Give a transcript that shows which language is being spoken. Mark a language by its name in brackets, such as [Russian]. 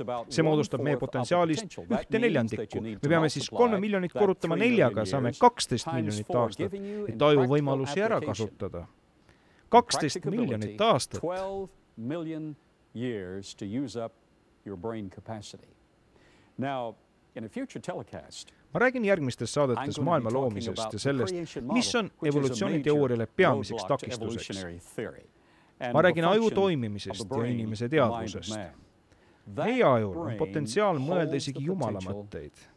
[Estonian] See moodustab meie potentsiaalist 1/4. Me peame siis 3 miljonit korrutama 4-ga ja saame 12 miljonit aastat, et aju võimalusi ära kasutada. 12 miljonit aastat. [English] 12 million years to use up your brain capacity. Now, in a future telecast, [Estonian] ma räägin järgmistes saadetes maailma loomisest ja sellest, mis on evolutsiooniteooriale peamiseks takistuseks. Ma räägin aju toimimisest ja inimese teadvusest. Meie ajul on potentsiaal mõelda isegi Jumala mõtteid.